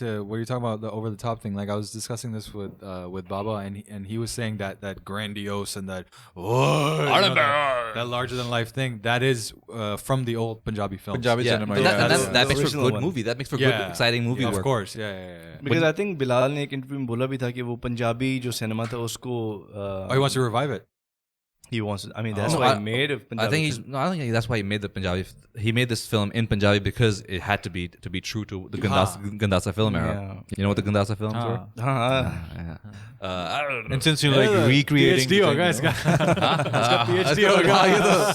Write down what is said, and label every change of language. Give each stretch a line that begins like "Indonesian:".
English: And what you're talking about, the over the top thing, like I was discussing this with Baba, and he was saying that grandiose and that that larger than life thing, that is from the old Punjabi films. Punjabi cinema. But that makes for original good one. movie. That makes for good, exciting movie work. Of course, yeah. Because I think
Hindi: Bilal ने एक interview में बोला भी था कि वो पंजाबी जो cinema था उसको
English: He wants to revive it. He wants to, I mean that's why he made a Punjabi I think that's why he made the Punjabi. He made this film in Punjabi because it had to be true to the Gandasa film era. Yeah. You know what the Gandasa films were? I don't know. And since you're like recreating,
Hindi: PhD होगा इसका. इसका PhD होगा.